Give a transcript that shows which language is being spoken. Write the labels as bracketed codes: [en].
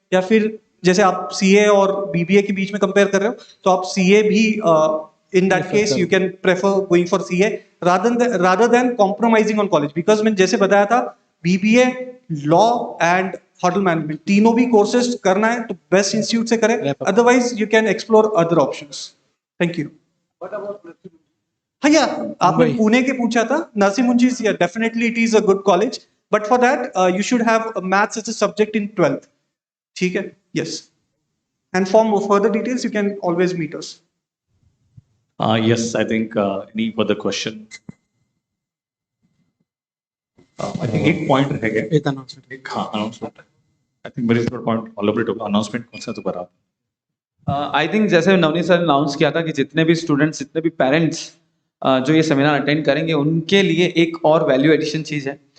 [hi] या फिर जैसे आप CA और BBA के बीच में कंपेयर कर रहे हो, तो आप CA भी [en] in that case you can prefer going for CA rather than compromising on college, [hi] because मैंने जैसे बताया था BBA, law and hotel management तीनों भी कोर्सेज करना है तो बेस्ट इंस्टीट्यूट से करें, [en] Otherwise you can explore other options. [hi] Thank you. हाँ या आपने पुणे के पूछा था, [en] नरसिंह मुंजीज, या definitely it is a good college, but for that you should have maths as a subject in 12th। [hi] ठीक है, [en] Yes. And for further details you can always meet us. Yes, I think any further question? I think [hi] एक point रह गया, एक announcement, एक हाँ announcement है। [en] I think [hi] मेरे इस पर पॉइंट ऑलरेडी होगा। अनाउंसमेंट कौन सा दोबारा? आई थिंक जैसे नवनीत सर ने अनाउंस किया था कि जितने भी स्टूडेंट्स, जितने भी पेरेंट्स जो ये सेमिनार अटेंड करेंगे, उनके लिए एक और वैल्यू एडिशन चीज़ है।